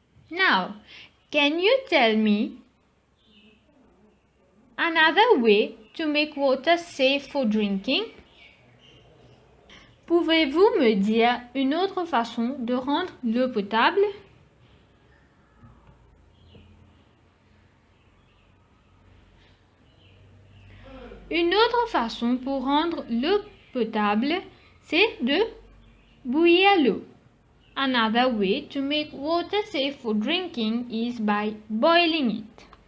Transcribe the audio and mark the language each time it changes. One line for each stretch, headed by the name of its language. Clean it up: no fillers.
English: Now, can you tell me another way to make water safe for drinking?
French: Pouvez-vous me dire une autre façon de rendre l'eau potable? Une autre façon pour rendre l'eau potable, c'est de bouillir l'eau.
English: Another way to make water safe for drinking is by boiling it.